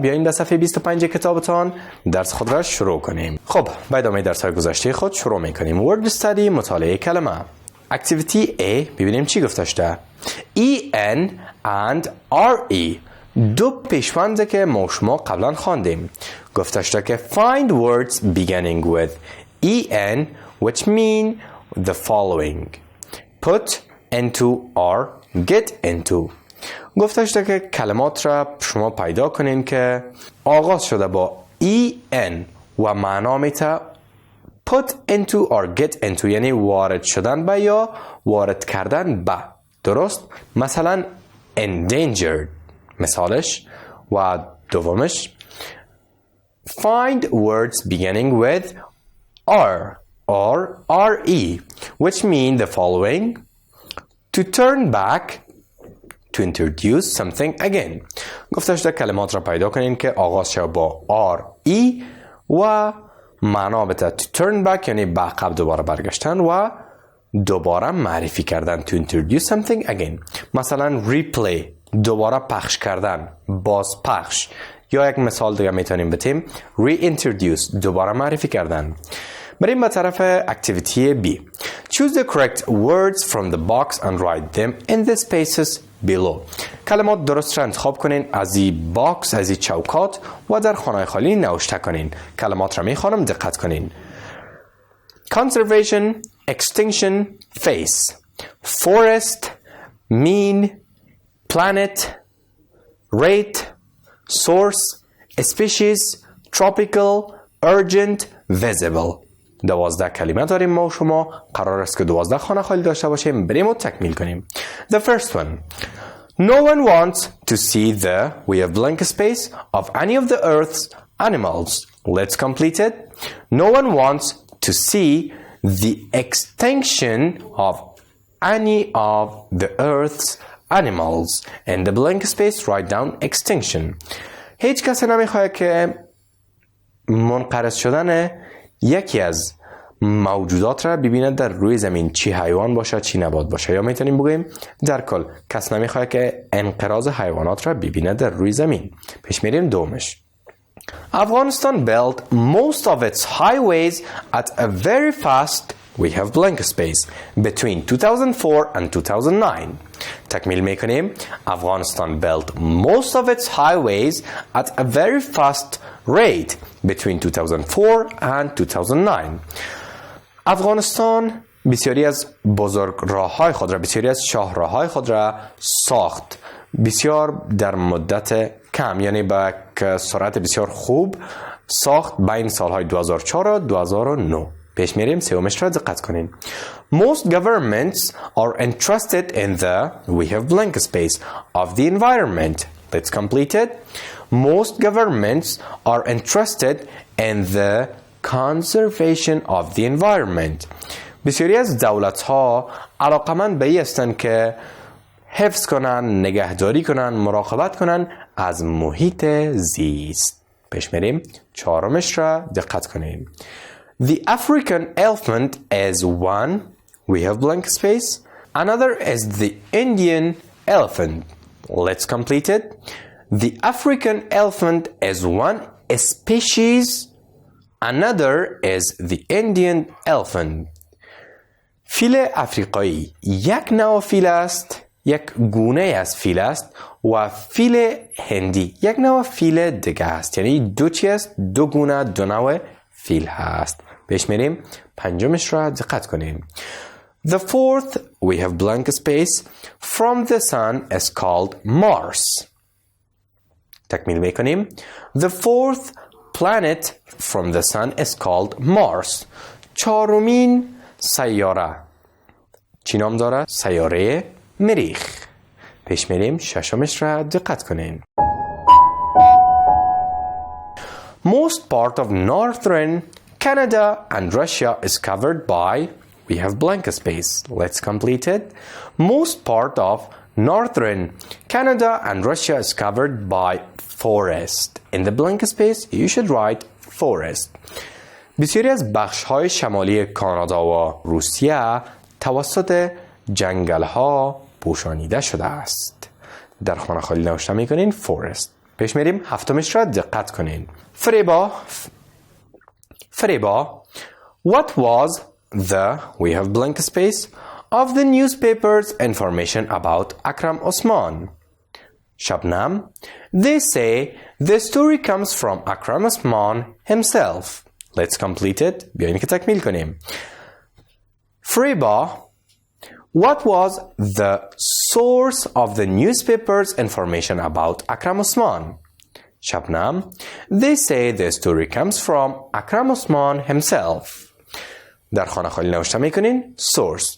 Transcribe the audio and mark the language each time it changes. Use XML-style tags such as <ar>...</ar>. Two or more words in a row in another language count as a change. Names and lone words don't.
<fa>بیاین به صفحه 25 کتابتان درس خود را شروع کنیم. خب به ادامه درس‌های گذشته خود شروع میکنیم.</fa> <en>word study</en> <fa>مطالعه کلمه. اکتیویتی A ببینیم چی گفته شده.</fa> <en>EN and RE</en> <fa>دو پیشوند که ما شما قبلا خواندیم. گفته شده که</fa> <en>find words beginning with EN which mean the following. Put into or get into.</en> <fa>گفته شده که کلمات را شما پیدا کنین که آغاز شده با EN و معنا میته</fa> <en>put into or get into،</en> <fa>یعنی وارد شدن به یا وارد کردن به. درست؟ مثلا endangered مثالش. و دومش</fa> <en>find words beginning with R or RE which mean the following. To turn back, to introduce something again.</en> <fa>گفته شده کلمات را پیدا کنین که آغاز شد با RE و معنا بده</fa> <en>to turn back</en> <fa>یعنی به عقب دوباره برگشتن و دوباره معرفی کردن.</fa> <en>to introduce something again.</en> <fa>مثلا replay دوباره پخش کردن، باز پخش. یا یک مثال دیگه میتونیم بتیم reintroduce دوباره معرفی کردن. بریم به طرف اکتیویتی B.</fa> <en>Choose the correct words from the box and write them in the spaces below.</en> <fa>کلمات درست را انتخاب کنین از این باکس، از این چوکات و در خانه خالی نوشته کنین. کلمات را میخوانم، دقت کنین.</fa> <en>Conservation, extinction, face. Forest, mean, planet, rate, source, species, tropical, urgent, visible.</en> <fa>12 کلمه داریم ما و شما. قرار است که 12 خانه خالی داشته باشیم. بریم و تکمیل کنیم.</fa> <en>The first one. No one wants to see the we have blank space of any of the earth's animals. Let's complete it. No one wants to see the extinction of any of the earth's animals. In the blank space write down extinction.</en> <fa>هیچ کسی نمیخواد که منقرض شدن یکی از موجودات را ببینه در روی زمین، چی حیوان باشه چی نبات باشه. یا میتونیم بگیم در کل کس نمیخواد که انقراض حیوانات را ببینه در روی زمین. پیش میریم دومش.</fa> <en>Afghanistan built most of its highways at a very fast we have blank space between 2004 and 2009.</en> <fa>تکمیل میکنیم.</fa> <en>Afghanistan built most of its highways at a very fast rate between 2004 and 2009.</en> <fa>افغانستان بسیاری از بزرگ راههای خود را، بسیاری از شاهراهای خود را ساخت بسیار در مدت کم، یعنی با سرعت بسیار خوب ساخت بین سالهای 2004 و 2009. پیش میریم سومش را دقت کنین.</fa> <en>Most governments are interested in the we have blank space of the environment. Let's complete it. Most governments are interested in the conservation of the environment.</en> <fa>بسیاری از دولت‌ها علاقمند به این هستند که حفظ کنن، نگهداری کنن، مراقبت کنن از محیط زیست. پیش میریم چهارمش را دقت کنیم.</fa> <en>The African elephant is one. We have blank space. Another is the Indian elephant. Let's complete it. The African elephant is one species. Another is the Indian elephant.</en> <fa>فیل افریقایی یک نوع فیل است، یک گونه از فیل است و فیل هندی یک نوع فیل دیگه است. یعنی دو چی است؟ دو گونه، دو نوع فیل هست. پیش میریم پنجمش را دقت کنیم.</fa> <en>The fourth we have blank space from the sun is called Mars.</en> <fa>تکمیل میکنیم.</fa> <en>The fourth planet from the sun is called Mars.</en> <fa>چهارمین سیاره چی نام داره؟ سیاره مریخ. پیش میریم ششمش را دقت کنین.</fa> <en>Most part of northern Canada and Russia is covered by we have blank space. Let's complete it. Most part of northern Canada and Russia is covered by forest. In the blank space you should write forest.</en> <fa>بسیاری از بخش‌های شمالی کانادا و روسیه توسط جنگل‌ها پوشانیده شده است. در خانه خالی نوشته می‌کنین forest. پیش میریم هفتمش را دقت کنین.</fa> <en>فریبا What was the we have blank space of the newspaper's information about Akram Osman? Shabnam They say the story comes from Akram Osman himself. Let's complete it.</en> <fa>بیاییم که تکمیل کنیم.</fa> <en>Friba What was the source of the newspaper's information about Akram Osman? Shabnam They say the story comes from Akram Osman himself.</en> <fa>در خانه خالی نوشته میکنین source.</fa>